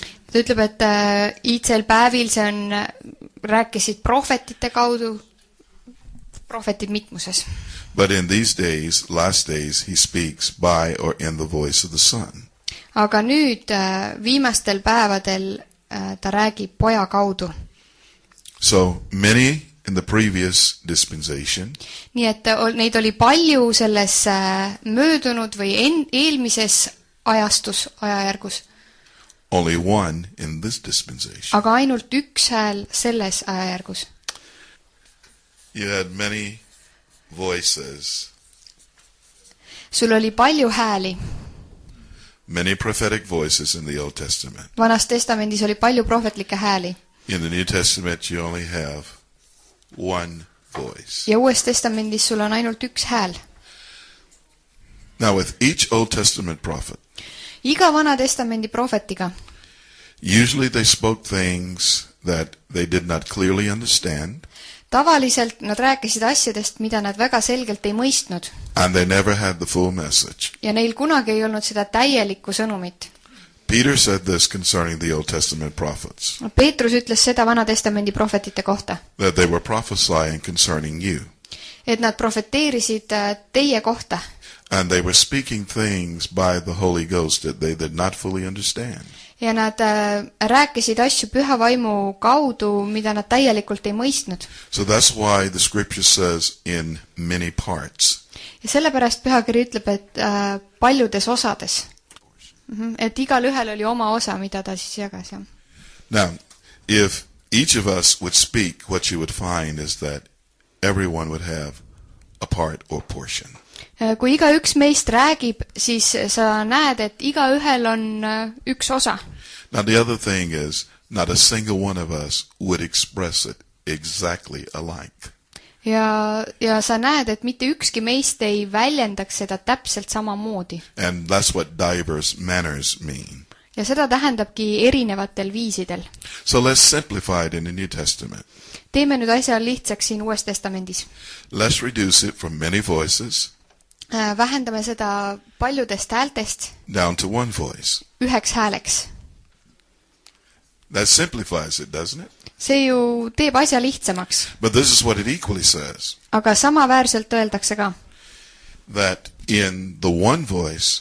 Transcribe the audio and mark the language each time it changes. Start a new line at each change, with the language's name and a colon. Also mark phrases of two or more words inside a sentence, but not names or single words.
Estonian: Ta ütleb, et iidsel päevil see on, rääkisid prohvetite kaudu, prohvetid mitmuses.
English: But in these days, last days, he speaks by or in the voice of the Son.
Estonian: Aga nüüd viimastel päevadel ta räägib poja kaudu.
English: So many in the previous dispensation.
Estonian: Nii et neid oli palju selles möödunud või eelmises ajajärgus.
English: Only one in this dispensation.
Estonian: Aga ainult üks hääl selles ajajärgus.
English: You had many voices.
Estonian: Sul oli palju hääli.
English: Many prophetic voices in the Old Testament.
Estonian: Vanas testamendis oli palju prohvetlikke hääli.
English: In the New Testament you only have one voice.
Estonian: Ja uues testamendis sul on ainult üks hääl.
English: Now with each Old Testament prophet.
Estonian: Iga vana testamendi prohvetiga.
English: Usually they spoke things that they did not clearly understand.
Estonian: Tavaliselt nad rääkisid asjadest, mida nad väga selgelt ei mõistnud.
English: And they never had the full message.
Estonian: Ja neil kunagi ei olnud seda täielikku sõnumit.
English: Peter said this concerning the Old Testament prophets.
Estonian: Peetrus ütles seda vana testamendi prohvetite kohta.
English: That they were prophesying concerning you.
Estonian: Et nad profeteerisid teie kohta.
English: And they were speaking things by the Holy Ghost that they did not fully understand.
Estonian: Ja nad rääkisid asju püha vaimu kaudu, mida nad täielikult ei mõistnud.
English: So that's why the scripture says in many parts.
Estonian: Ja sellepärast pühakiri ütleb, et paljudes osades. Et igal ühel oli oma osa, mida ta siis jagas. Ja.
English: Now, if each of us would speak, what you would find is that everyone would have a part or portion.
Estonian: Kui iga üks meist räägib, siis sa näed, et iga ühel on üks osa.
English: Now the other thing is, not a single one of us would express it exactly alike.
Estonian: Ja sa näed, et mitte ükski meist ei väljendaks seda täpselt samamoodi.
English: And that's what diverse manners mean.
Estonian: Ja seda tähendabki erinevatel viisidel.
English: So let's simplify it in the New Testament.
Estonian: Teeme nüüd asja lihtsaks siin uues testamendis.
English: Let's reduce it from many voices.
Estonian: Vähendame seda paljudest häältest
English: down to one voice.
Estonian: Üheks hääleks.
English: That simplifies it, doesn't it?
Estonian: See ju teeb asja lihtsamaks.
English: But this is what it equally says.
Estonian: Aga samaväärselt öeldakse ka.
English: That in the one voice,